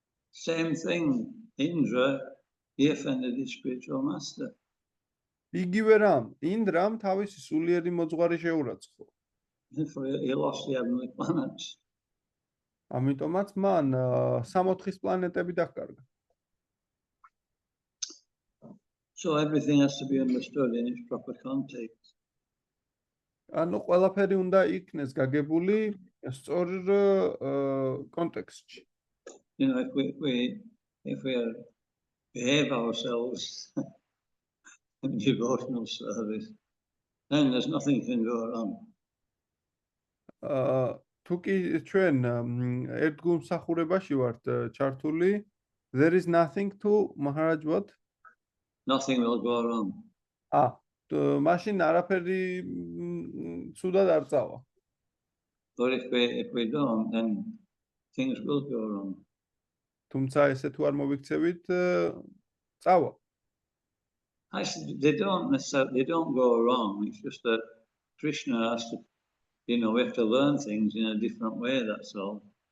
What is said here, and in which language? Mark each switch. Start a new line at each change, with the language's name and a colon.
English: Same thing, Indra, he offended his spiritual master.
Georgian: იგივე რამ, ინდრამ თავისი სულიერი მოძღვარი შეურაცხყო.
English: Therefore, he lost the heavenly planets.
Georgian: ამიტომაც მან 64 პლანეტები დაკარგა.
English: So everything has to be understood in its proper context.
Georgian: ანუ ყველაფერი უნდა იქნეს გაგებული სწორ კონტექსტში.
English: You know, if we behave ourselves in devotional service, then there's nothing can go wrong.
Georgian: თუ კი ჩვენ ერთ გულმსახურებაში ვართ ჩართული,
English: there is nothing to Maharaj what? Nothing will go wrong.
Georgian: მაშინ არაფერი ცუდად არ წავა.
English: But if we don't, then things will go wrong.
Georgian: თუმცა ესე თუ არ მოვიქცევით, წავა.
English: Actually, they don't go wrong. It's just that Krishna has to, you know, we have to learn things in a different way, that's all.